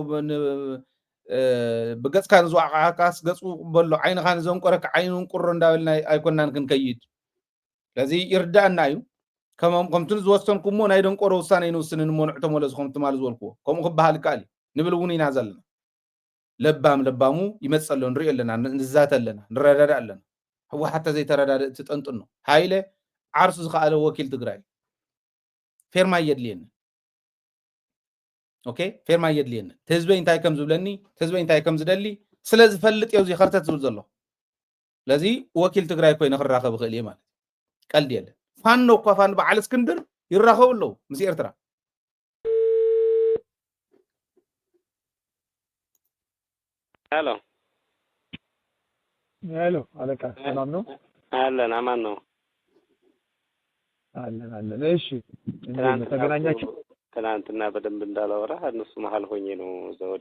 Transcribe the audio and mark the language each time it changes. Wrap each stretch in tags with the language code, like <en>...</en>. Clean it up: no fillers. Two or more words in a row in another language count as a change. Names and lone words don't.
<ti>ብገፅካ ንዝወቕዓካስ ገፁ በሎ ዓይንኻ ንዘንቆረካ ዓይኑ እንቁሮ እንዳበልና ኣይኮናን ክንከይድ ስለዚ ይርዳእና እዩ ከምቲ ዝወሰንኩሞ ናይ ደንቆሮ ውሳነ ይንውስን ንመንዑ ተመለሱ ከምቲ ማል ዝበልክዎ ከምኡ ክበሃል ይከኣል እዩ ንብል እውን ኢና ዘለና ለባሙ ይመፅ ኣሎ ንሪኦ ኣለና ንዛተ ኣለና ንረዳዳእ ኣለና ሕወሓት ዘይተረዳድእ ትጠንጥኖ ሃይለ ዓርሱ ዝኸኣለ ወኪል ትግራይ ፌርማ የድልየኒ ኦኬ ፌርማ የድልየኒ ህዝበይ እንታይ ከም ዝብለኒ ህዝበይ እንታይ ከም ዝደሊ ስለ ዝፈልጥ እዩ እዚ ኸርተት ዝብል ዘሎ ስለዚ ወኪል ትግራይ ኮይኑ ክራኸብ ይኽእል እየ ማለት ቀልዲ የለን ፋኖ እኳ ፋኖ በዓል እስክንድር ይራኸቡ ኣለዉ ምስ ኤርትራ</ti> <am>ሄሎ አለቃ ሰላም ነው አለን አማን ነው አለን እሺ እንዴት ተገናኛችሁ ትናንትና በደንብ እንዳላወራ እነሱ መሀል ሆኜ ነው ዘወዲያ</am>